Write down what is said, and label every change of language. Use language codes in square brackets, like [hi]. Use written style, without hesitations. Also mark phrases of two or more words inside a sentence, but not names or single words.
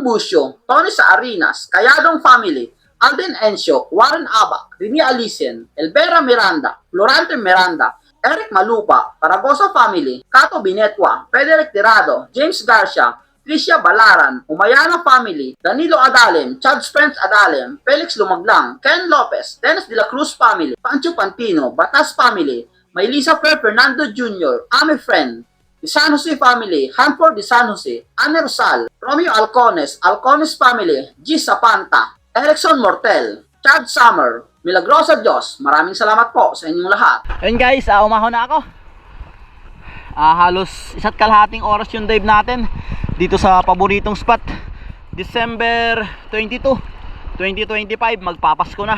[tl] Busio, Tony Saarinas, Kayadong Family, Alden Encio, Warren Abac, Rini Alicen, Elvera Miranda, Florante Miranda, Eric Malupa, Paragosa Family, Cato Binetwa, Frederick Tirado, James Garcia, Tricia Balaran, Umayana Family, Danilo Adalem, Chad Spence Adalem, Felix Lumaglang, Ken Lopez, Dennis de la Cruz Family, Pancho Pantino, Batas Family, Maylisa Fer Fernando Jr., Ame Friend, the San Jose Family, Hanford de San Jose, Anne Rosal, Romeo Alcones, Alcones Family, G. Sapanta, Erickson Mortel, Chad Summer, Milagrosa Diyos, maraming salamat po sa inyong lahat. Ayun guys, umahon na ako. Halos isa't kalahating oras yung dive natin dito sa paboritong spot. December 22, 2025, magpapasko na.